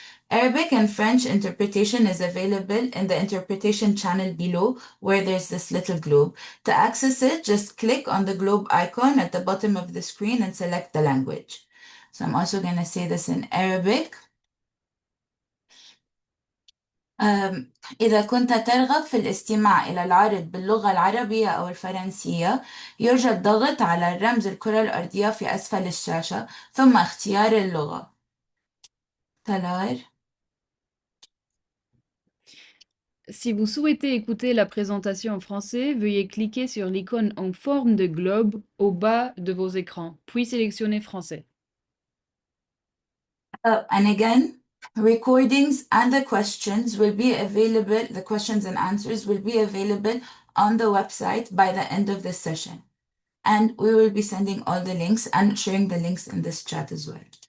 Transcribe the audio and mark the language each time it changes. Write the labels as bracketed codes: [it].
[en] Arabic and French interpretation is available in the interpretation channel below where there's this little globe. To access it, just click on the globe icon at the bottom of the screen and select the language. So I'm also going to say this in Arabic. [ar] إذا كنت ترغب في الاستماع إلى العرض باللغة العربية أو الفرنسية، يرجى الضغط على الرمز الكرة الأرضية في أسفل الشاشة ثم اختيار اللغة. تلار. [fr] Si vous souhaitez écouter la présentation en français, veuillez cliquer sur l'icône en forme de globe au bas de vos écrans, puis sélectionnez français. [en] And again, recordings and the questions will be available, the questions and answers will be available on the website by the end of this session. And we will be sending all the links and sharing the links in this chat as well.